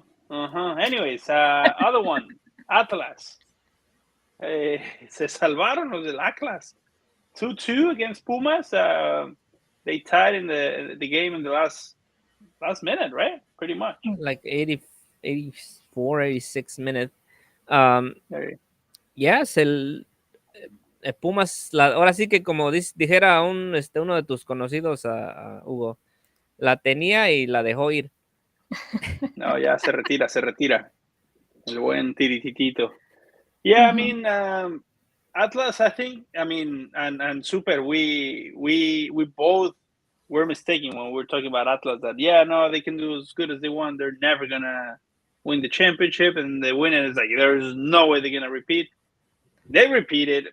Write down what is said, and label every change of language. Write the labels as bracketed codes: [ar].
[en] Anyways, other one, Atlas. [es] Se salvaron los del Atlas. [en] 2-2 against Pumas. They tied in the game in the last minute, right? Pretty much. Like 84, 86 minutes. [es] Yes, el Pumas, ahora sí que como dijera uno de tus conocidos, Hugo, la tenía y la dejó ir. No, ya se retira. El buen tirititito. [en] Yeah, I mean, Atlas, I think, I mean, and Super, we both were mistaken when we were talking about Atlas that, yeah, no, they can do as good as they want. They're never going to win the championship, and they win it. It's like, there's no way they're going to repeat. They repeated.